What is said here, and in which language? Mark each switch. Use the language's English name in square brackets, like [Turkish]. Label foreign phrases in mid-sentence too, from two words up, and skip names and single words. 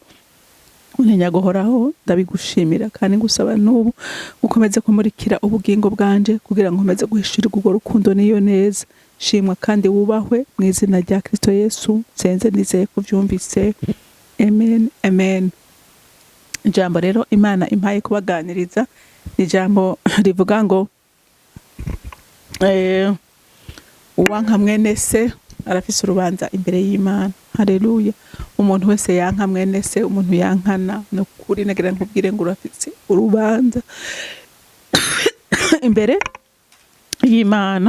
[Rundi] Unenya guhoraho ndabigushimira kandi ngusaba n'ubu ukomeze kumurikira ubugingo bwanje kugira ngo nkomeze guhishurirwa urwo rukundo niyo neza. Shimwa kandi wubahwe mu izina rya Kristo Yesu, senze nizeye kuvyumvise. Amen, amen. Ijambo rero Imana impaye kubaganiriza ni ijambo rivuga ngo uwanka mwene se arafise urubanza imbere y'Imana. Haleluya. Umuntu wese yanka mwene se, umuntu yankana, no kuri nagira nkubwire ngo urafise urubanza imbere y'Imana.